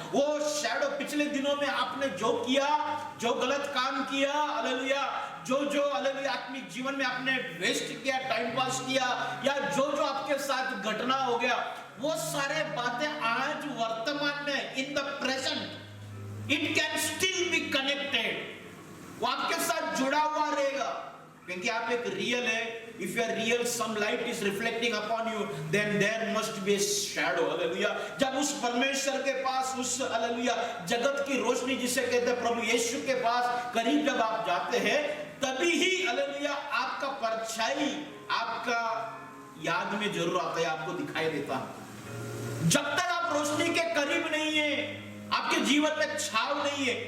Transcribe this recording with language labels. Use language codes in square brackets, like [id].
[hi] वो शैडो पिछले दिनों में आपने जो किया, जो गलत काम किया, हालेलुया, जो हालेलुया आत्मिक जीवन में आपने वेस्ट किया, टाइम पास किया, या जो आपके साथ घटना हो गया, वो सारे बातें आज वर्तमान में [en] in the present it can still be connected, [hi] वो आपके साथ जुड़ा हुआ रहेगा, क्योंकि आप एक रियल है। [en] If you are real, some light is reflecting upon you, then there must be a shadow, hallelujah. [hi] जब उस परमेश्वर के पास, उस हालेलुया जगत की रोशनी जिसे कहते हैं प्रभु यीशु के पास करीब जब आप जाते हैं, तभी ही हालेलुया आपका परछाई आपका याद में जरूर आता है, आपको दिखाई देता है। जब तक आप रोशनी के करीब नहीं है, आपके जीवन में छाव नहीं है।